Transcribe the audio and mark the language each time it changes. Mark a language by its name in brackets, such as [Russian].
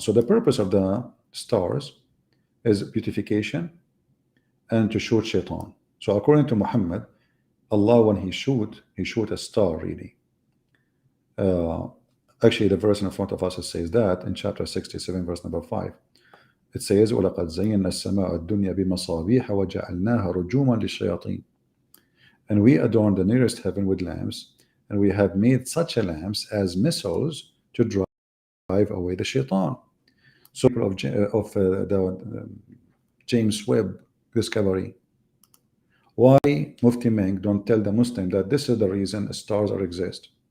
[English] So the purpose of the stars is beautification and to shoot shaitan. So according to Muhammad, Allah, when he shoot a star really. Actually, the verse in front of us says that in chapter 67, verse number 5. It says, [Arabic] وَلَقَدْ زَيَّنَّا السَّمَاءَ الدُّنْيَا بِمَصَابِيحَ وَجَعَلْنَاهَا رُجُومًا لِلشَّيَاطِينَ. [English] And we adorn the nearest heaven with lamps, and we have made such a lamps as missiles to drive away the shaitan. So of the James Webb discovery. Why Mufti Menk don't tell the Muslim that this is the reason stars are exist?